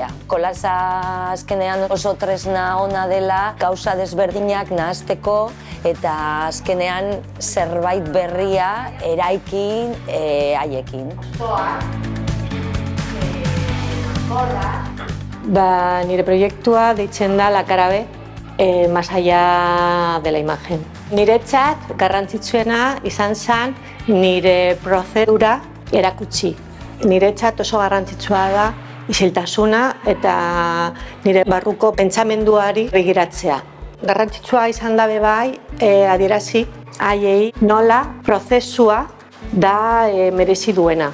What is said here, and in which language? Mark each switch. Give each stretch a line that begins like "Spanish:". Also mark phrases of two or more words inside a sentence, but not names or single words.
Basque: Kolasa azkenean oso tresna ona dela gauza desberdinak nahasteko eta azkenean zerbait berria eraikin haiekin. Nire proiektua deitzen da La cara B, más allá de la imagen. Niretzat garrantzitsuena izan zen nire prozedura erakutsi. Niretzat oso garrantzitsua da isiltasuna eta nire barruko pentsamenduari begiratzea. Garrantzitsua izan da bai adierazi haiei nola prozesua da merezi duena.